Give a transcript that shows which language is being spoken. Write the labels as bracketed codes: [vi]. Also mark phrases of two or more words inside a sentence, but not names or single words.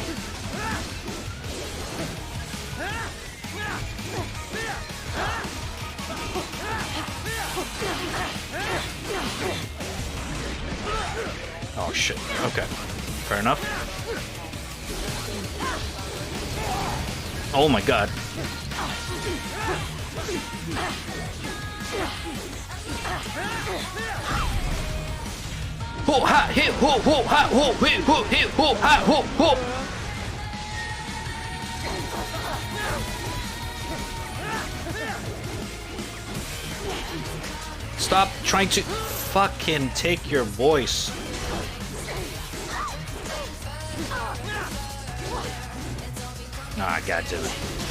[en] Oh shit. Okay. Fair enough. Oh my god. Ho ha hit ho ho ha ho hit ho hit ho ha ho ho. Stop trying to fucking take your voice. Ah, God damn it.